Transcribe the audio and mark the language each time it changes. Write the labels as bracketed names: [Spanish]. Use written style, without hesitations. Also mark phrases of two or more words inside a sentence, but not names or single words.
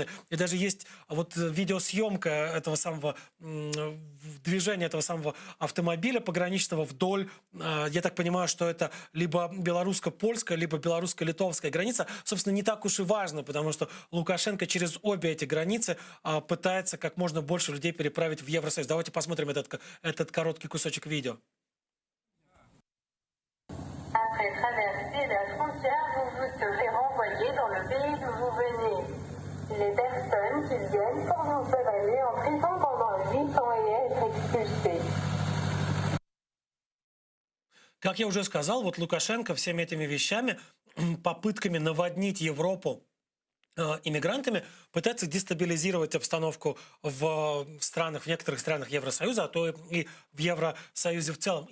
[Russian] И даже есть вот видеосъемка этого самого движения этого самого автомобиля пограничного вдоль, я так понимаю, что это либо белорусско-польская, либо белорусско-литовская граница. Собственно, не так уж и важно, потому что Лукашенко через обе эти границы пытается как можно больше людей переправить в Евросоюз. Давайте посмотрим этот короткий кусочек видео. [French] Les personnes qui viennent pour vous faire aller en prison pendant 8 ans et être expulsées. [Russian] Как я уже сказал, вот Лукашенко всеми этими вещами, попытками наводнить Европу иммигрантами, пытается дестабилизировать обстановку в странах, в некоторых странах Евросоюза, а то и в Евросоюзе в целом.